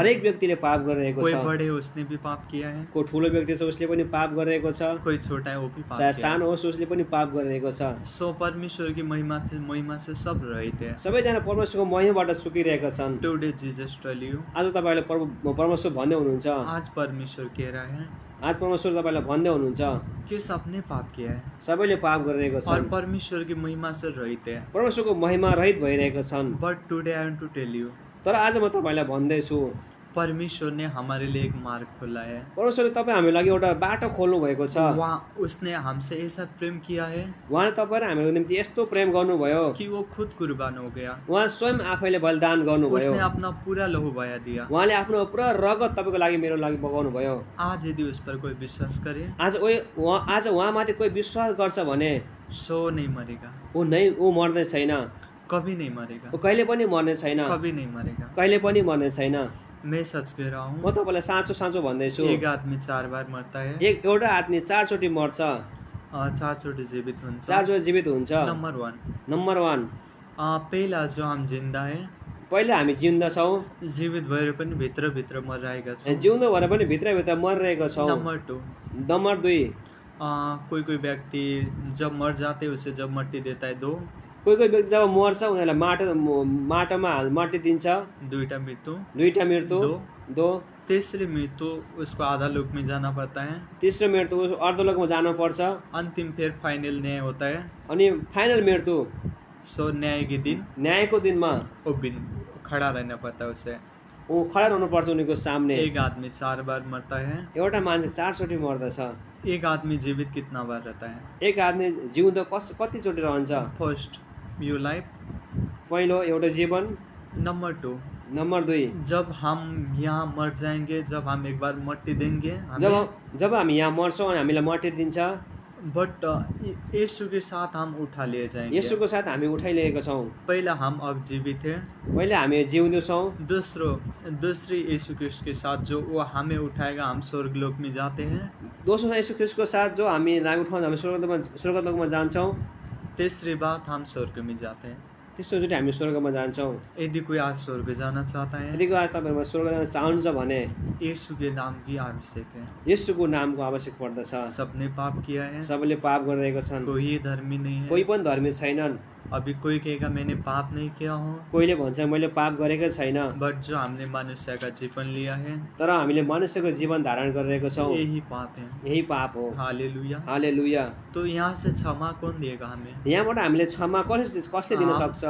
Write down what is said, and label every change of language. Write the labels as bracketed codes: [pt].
[ne] हरेक व्यक्तिले पाप गरिरहेको [hi] कोई [ne] छ। [hi] बड़े उसने भी पाप किया है, [ne] कोही ठुलो व्यक्ति छ उसले पनि पाप गरिरहेको छ, [hi] कोई छोटा है वो भी पाप चाहे किया है। [ne] सानो होस् उसले पनि पाप गरिरहेको छ। [hi] सो परमेश्वर की महिमा से सब रहित है। [ne] सबैजना परमेश्वरको महिमाबाट चुकिरहेका छन्। [en] today Jesus tell you, [ne] आज तपाईँले परमेश्वर भन्दै हुनुहुन्छ, [hi] आज परमेश्वर कह रहा है [ne] आज परमेश्वर तपाईँलाई भन्दै हुनुहुन्छ, [hi] कि सबने पाप किया है [ne] सबैले पाप गरिरहेको [hi] और [ne] छन्, [hi] परमेश्वर की महिमा से रहित है। [ne] परमेश्वरको महिमा रहित भइरहेको छन्। [en] but today I want to tell you, [ne] तर आज म तपाईँलाई भन्दैछु, [hi] परमेश्वर ने हमारे लिए एक मार्ग खोला है। [ne] परमेश्वरले तपाईँ हाम्रो लागि एउटा बाटो खोल्नु भएको छ। [hi] वहाँ उसने हमसे ऐसा प्रेम किया है [ne] उहाँले तपाईँ र हाम्रो निम्ति यस्तो प्रेम गर्नुभयो, [hi] कि वो खुद कुर्बान हो गया। [ne] उहाँ स्वयं आफैले बलिदान गर्नुभयो। [hi] उसने अपना पूरा लहू बहा दिया। [ne] उहाँले आफ्नो पुरा रगत तपाईँको लागि मेरो लागि बगाउनु भयो। [hi] आज यदि उस पर कोई विश्वास करे [ne] आज उहाँमाथि कोही विश्वास गर्छ भने [hi] सो नहीं मरेगा, [ne] ऊ मर्ने छैन, [hi] कभी नहीं मरेगा, [ne] ऊ कहिले पनि मर्ने छैन, [hi] कभी नहीं मरेगा। [ne] कहिले पनि मर्ने छैन। [hi] मैं सच कह रहा [ne] म [hi] हूँ, [ne] तपाईँलाई साँचो साँचो भन्दैछु, [hi] एक आदमी 4 बार मरता है, [ne] एउटा आदमी 4 चोटि मर्छ, 4 चोटि जीवित हुन्छ। 4 चोटि जीवित हुन्छ। [hi] नंबर 1, [ne] नम्बर 1, [hi] पहला जो हम जिंदा है, [ne] पहिला हामी जिउँदा छौँ, जीवित भएर पनि भित्र मरिरहेका छौँ। जिउँदो भएर पनि भित्रभित्र मरिरहेको छौँ। [hi] नंबर 2, [ne] नम्बर 2, [hi] कोई व्यक्ति जब मर जाते उसे जब मट्टी देता है 2, [ne] कोही व्यक्ति जब मर्छ उनीहरूलाई माटोमा मट्टी दिन्छ, 2टा मृत्यु, 2टा मृत्यु, 2, [hi] तीसरी मृत्यु उसको आधा लोक में जाना पड़ता है, [ne] तेस्रो मृत्यु अर्धलोकमा जानुपर्छ, [hi] अंतिम फिर फाइनल न्याय होता है। [ne] अनि फाइनल मृत्यु [hi] सो न्याय के दिन [ne] न्यायको दिनमा [hi] वो बिन खड़ा रहना पड़ता है उसे। [ne] ऊ खडा रहनुपर्छ उनीको सामने। [hi] एक आदमी 4 बार मरता है, [ne] एउटा मान्छे 4 चोटि मर्दछ। [hi] एक आदमी जीवित कितना बार रहता है? [ne] एक आदमी जिउँदो कति चोटि रहन्छ? [en] first you life, [ne] पहिलो एउटा जीवन। [hi] नंबर 2, [ne] नम्बर 2, [hi] जब हम यहाँ मर जाएंगे, जब हम एक बार मट्टी देंगे, [ne] जब हामी यहाँ मर्छौँ अनि हामीलाई मट्टी दिन्छ, [hi] बट यीशु के साथ हम उठा लिए जाएंगे। [ne] यसुको साथ हामी उठाइलिएका छौँ। [hi] पहला हम अब जीवित है, [ne] पहिले हामी जिउँदो छौँ। [hi] दूसरी यीशु क्रिस्ट के साथ जो वो हमें उठाएगा, हम स्वर्गलोक में जाते हैं। [ne] दोस्रो यसु ख्रीष्टको साथ जो हामीलाई उठाउँछ, हामी स्वर्गलोकमा जान्छौँ। [hi] तीसरी बात, हम स्वर्ग में जाते हैं। [ne] तेस्रोचोटि हामी स्वर्गमा जान्छौँ। [hi] यदि कोई आज स्वर्ग जाना चाहता है, [ne] यदि आज तपाईँहरूमा स्वर्ग जान चाहनुहुन्छ भने [hi] यीशु के नाम की आवश्यक है। [ne] येशूको नामको आवश्यक पर्दछ। [hi] सबने पाप किया है, [ne] सबैले पाप गरिरहेका छन्, [hi] कोई धर्मी नहीं है। [ne] कोही पनि धर्मी छैनन्। [hi] अभी कोई कहेगा मैंने पाप नहीं किया हूँ, [ne] कोहीले भन्छ मैले पाप गरेकै छैन। [hi] बट जो हमने मनुष्य का जीवन लिया है, [ne] तर हामीले मनुष्यको जीवन धारण गरिरहेको छौँ, [hi] यही पाप है। [ne] यही पाप हो। हालेलुया। हालेलुया। [hi] तो यहाँ से क्षमा कौन देगा हमें? [ne] यहाँबाट हामीले क्षमा कसले दिन सक्छ?